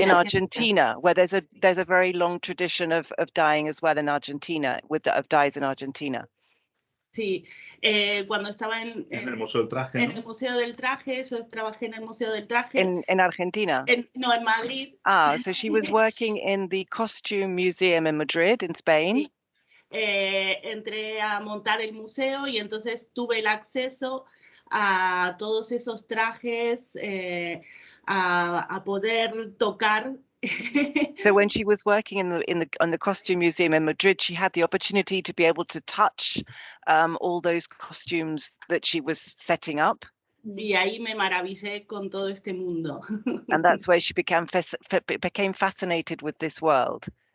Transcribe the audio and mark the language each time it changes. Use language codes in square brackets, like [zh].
[en] in Argentina, where there's a very long tradition of dyeing as well in Argentina, of dyes in Argentina. [es] Sí, cuando estaba en el Museo del Traje. En el Museo del Traje, yo trabajé en el Museo del Traje. En Argentina? No, en Madrid. [en] So she was working in the Costume Museum in Madrid, in Spain. [es] Sí. Entré a montar el museo y entonces tuve el acceso a todos esos trajes, a poder tocar. [en] So when she was working on the Costume Museum in Madrid, she had the opportunity to be able to touch all those costumes that she was setting up. [es] Y ahí me maravillé con todo este mundo. [en] And that's where she became fascinated with this world.